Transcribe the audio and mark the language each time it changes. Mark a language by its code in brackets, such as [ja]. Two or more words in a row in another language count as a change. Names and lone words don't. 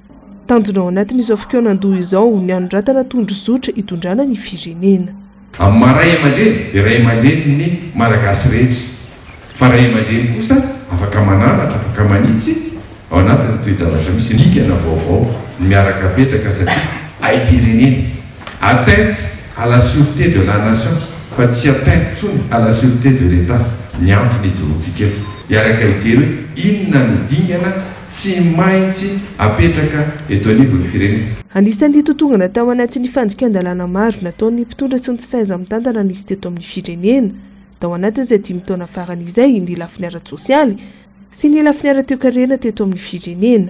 [mg] Tanjona ao anatin'izao fikaonan-doha izao ny anoratana tondrozotra hitondrana ny firenena. amin'ny maray aman-dreny dia ray aman-dreny ny malagasy rehetra fa ray aman-dreny kosa afaka manaratra afaka manitsy ao anatiny toejavatra misy ndrikana vaovao miaraka apetraka satria aim-pirenena [fr] atteinte à la sûreté de la nation [mg] fa tsy atteinte tsony [fr] à la sûreté de l'état [mg] ny antony ijorontsika eto iaraka hijery hoe inona no dingana tsy maintsy apetraka eto anivony firenena. Anisan'ny totongana tao anatin'ny fanjikan-dalàna maro nataon'ny mpitondra sy ny tsy fahaiza-mitantana nisy teto amin'ny firenena tao anatin'izay 5 taona farany izay ny lafiny ara-tsosialy sy ny lafiny ara-toekarena teto amin'ny firenena.